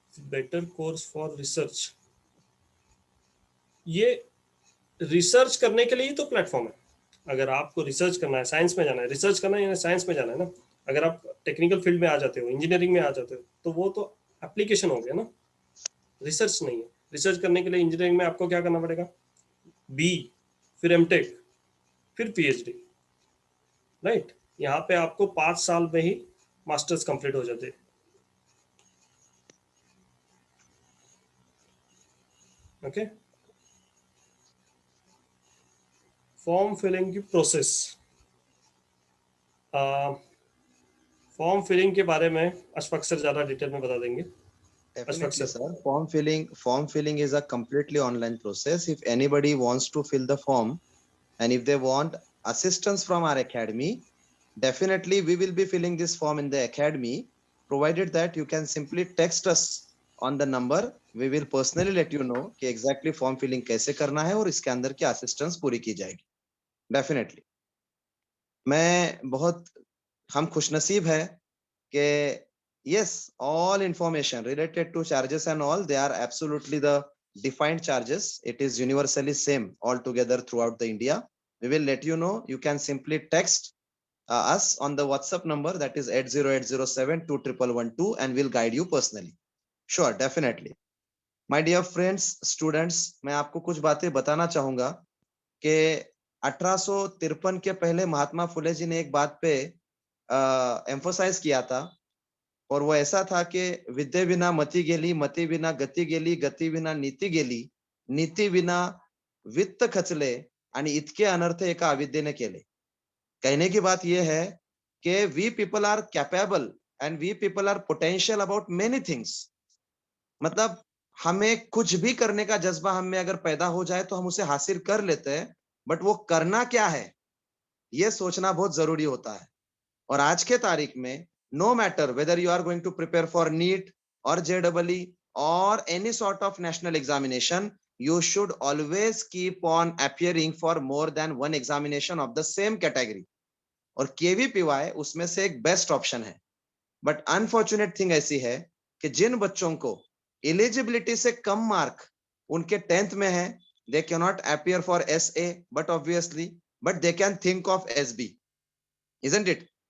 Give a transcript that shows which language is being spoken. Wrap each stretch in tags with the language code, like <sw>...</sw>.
<en>better course for research,</en> <hi>ये research करने के लिए ही तो प्लेटफॉर्म है. अगर आपको रिसर्च करना है, साइंस में जाना है, रिसर्च करना है या साइंस में जाना है ना. अगर आप टेक्निकल फील्ड में आ जाते हो, इंजीनियरिंग में आ जाते हो तो वो तो एप्लीकेशन हो गया ना, रिसर्च नहीं है. रिसर्च करने के लिए इंजीनियरिंग में आपको क्या करना पड़ेगा? बी, फिर एमटेक, फिर PhD, राइट. यहाँ पे आपको 5 साल में ही मास्टर्स कंप्लीट हो जाते. ओके. फॉर्म फिलिंग की प्रोसेस, फॉर्म फिलिंग के बारे में अशफाक सर ज्यादा डिटेल में बता देंगे.</hi> <en>Definitely, sir. Form filling is a completely online process. If anybody wants to fill the form, and if they want assistance from our academy, definitely we will be filling this form in the academy. Provided that you can simply text us on the number, we will personally let you know</en> <hi>कि</hi> <en>exactly form filling</en> <hi>कैसे करना है और इसके अंदर की</hi> <en>assistance</en> <hi>पूरी की जाएगी.</hi> <en>Definitely.</en> <hi>मैं बहुत हम खुशनसीब है कि</hi> <en>Yes, all information related to charges and all, they are absolutely the defined charges. It is universally same altogether throughout the India. We will let you know. You can simply text us on the WhatsApp number, that is 80807-21112, and we'll guide you personally. Sure, definitely. My dear friends, students,</en> <hi>मैं आपको कुछ बातें बताना चाहूंगा कि 1853 के पहले महात्मा फुले जी ने एक बात पे एम्फोसाइज किया था, और वो ऐसा था कि</hi> <mr>विद्ये विना मती गेली, मती विना गती गेली, गती विना नीती गेली, नीती विना वित्त खचले, आणि इतके अनर्थ एका अविद्येने केले.</mr> <hi>कहने की बात यह है कि</hi> <en>We people are capable and we people are potential about many things.</en> <hi>मतलब हमें कुछ भी करने का जज्बा हम में अगर पैदा हो जाए तो हम उसे हासिल कर लेते हैं, बट वो करना क्या है ये सोचना बहुत जरूरी होता है. और आज के तारीख में</hi> <en>No matter whether you are going to prepare for NEET और JEE or any sort of national examination, you should always keep on appearing for more than one examination of the same category.</en> <hi>और KVPY उसमें से एक best option है.</hi> <en>but unfortunate thing</en> <hi>ऐसी है कि जिन बच्चों को एलिजिबिलिटी से कम मार्क उनके 10th में है,</hi> <en>They can not appear for SA, but obviously but they can think of SB, isn't it?</en>